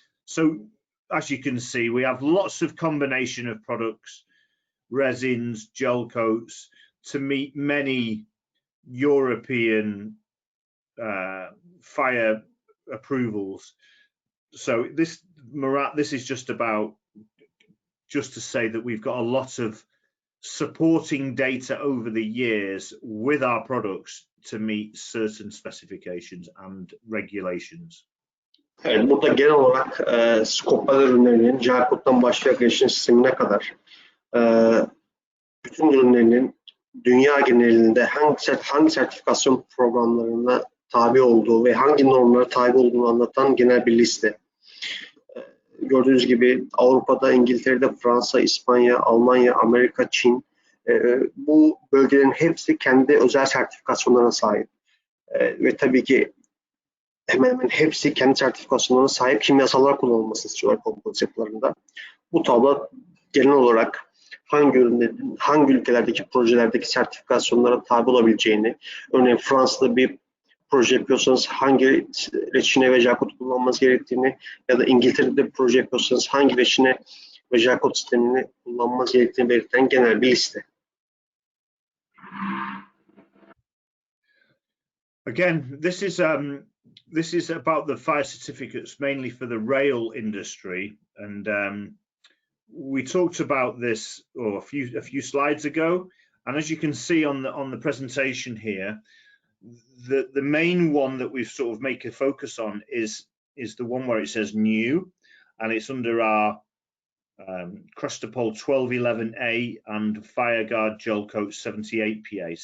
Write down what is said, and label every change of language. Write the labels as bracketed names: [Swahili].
[English] So as you can see, we have lots of combination of products, resins, gel coats, to meet many European fire approvals. So this is just to say that we've got a lot of supporting data over the years with our products to meet certain specifications and regulations. [Turkish] Evet, burada genel olarak skopal ürünlerinin Jalkot'tan başlayarak erişim sistemine kadar bütün ürünlerinin dünya genelinde hangi sertifikasyon programlarına tabi olduğu ve hangi normlara tabi olduğunu anlatan genel bir liste. Gördüğünüz gibi Avrupa'da, İngiltere'de, Fransa, İspanya, Almanya, Amerika, Çin, bu bölgelerin hepsi kendi özel sertifikasyonlarına sahip. Ve tabii ki hemen hemen hepsi kendi sertifikasyonlarına sahip kimyasallar kullanılmasını istiyorlar kompozit yapılarında. Bu tablo genel olarak hangi ürünlerin, hangi ülkelerdeki projelerdeki sertifikasyonlara tabi olabileceğini, örneğin Fransa'da bir proje yapıyorsanız hangi reçine ve Jalkot kullanmanız gerektiğini ya da İngiltere'de bir proje yapıyorsanız hangi reçine ve Jalkot sistemini kullanmanız gerektiğini belirten genel bir liste. [English] Again, this is about the fire certificates mainly for the rail industry, and we talked about this a few slides ago. And as you can see on the presentation here, the main one that we've sort of make a focus on is the one where it says new, and it's under our Crustapol 1211A and FireGuard Gel Coat 78PA.